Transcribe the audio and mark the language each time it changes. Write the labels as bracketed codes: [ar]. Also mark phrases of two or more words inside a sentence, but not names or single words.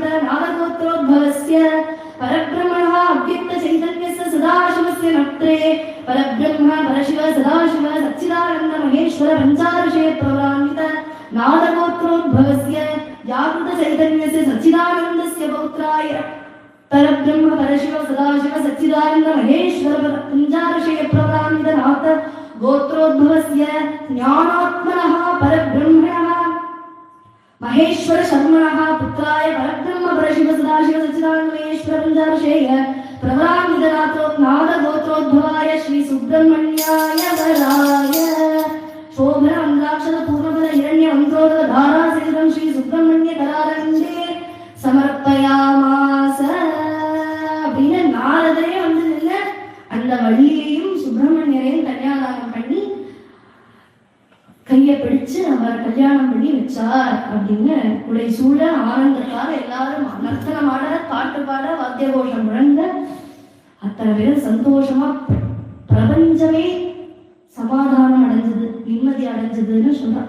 [sa] नाथगोत्रोद्भवस्य परब्रह्मणः अव्यक्त चैतन्यस्य सदाशिवस्य नक्रे परब्रह्म परशिव सदाशिव सच्चिदानन्द महेश्वर पञ्चाभिषेय प्रबलाङ्कित नाथगोत्रोद्भवस्य जागृत चैतन्यस्य सच्चिदानन्दस्य पौत्राय परब्रह्म परशिव सदाशिव सच्चिदानंद महेश्वर पंचादशय प्रवरान्वित नाथ गोत्रोद्भवस्य ज्ञानात्मनः परब्रह्मणः महेश्वर शर्मणः पुत्राय परब्रह्म परशिव सदाशिव सच्चिदानंद महेश्वर पंचादशय प्रवरान्वित नाथ गोत्रोद्भवाय श्री सुब्रह्मण्याय वराय शोभन अंगाक्षर पूर्णपद हिरण्य अंत्रोदक धारा सहितं श्री सुब्रह्मण्य करारंडे [ta] समर्पयामास அப்படின்னு நாரதரே வந்து நின்று அந்த வள்ளியையும் சுப்பிரமணியரையும் கல்யாணம் பண்ணி கையை பிடிச்சு அவர் கல்யாணம் பண்ணி வச்சார் அப்படின்னு உடைய சூழ ஆனந்தத்தார் எல்லாரும் நர்த்தனமாட பாட்டு பாட வாத்திய கோஷம் முழங்க அத்தனை பேரும் சந்தோஷமா பிரபஞ்சமே சமாதானம் அடைஞ்சது, நிம்மதி அடைஞ்சதுன்னு சொல்றார்.